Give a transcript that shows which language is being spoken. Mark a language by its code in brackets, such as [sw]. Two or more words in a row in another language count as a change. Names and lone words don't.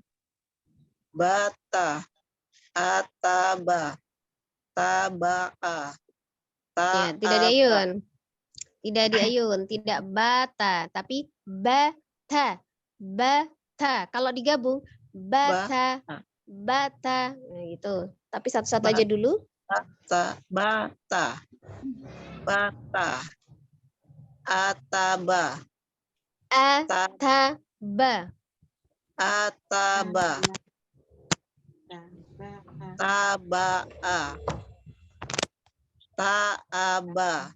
[ar] Bata, ataba, taba'a, [id] Ya, tidak diayun. Tidak diayun, tidak bata, tapi bata. [ar] Bata. [id] Kalau digabung bata, bata. Nah, gitu. Tapi satu-satu aja dulu. [ar] bata, ataba, Ataba. ataba, taba'a, ta'aba,